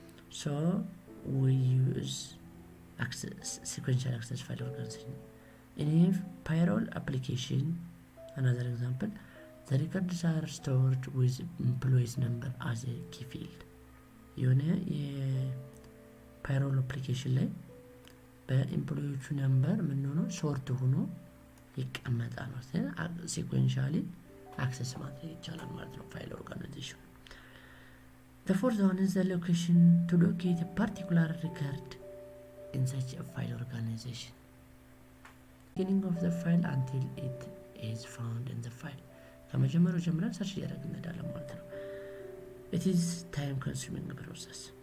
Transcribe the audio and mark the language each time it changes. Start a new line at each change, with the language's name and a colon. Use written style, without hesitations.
English: So we use sequential access file organization. In a payroll application, another example, the records are stored with employees number as a key field.
Amharic: የሆነ የፓይሮል አፕሊኬሽን ላይ በኤምፕሎዮቹ ነምበር ምን ሆኖ ሾርት ሆኖ ይቀመጣል ማለት ነው። ሲኩዌንሻሊ አክሰስ ማድረግ ይቻላል ማለት ነው ፋይል ኦርጋናይዜሽን።
English: The fourth one is the location to locate a particular record in such a file organization. Beginning of the file until it is found in the file.
Amharic: ከመጀመሪያው ጀምረን ሰርች እያደረግን እንሄዳለን ማለት ነው።
English: It is time consuming process.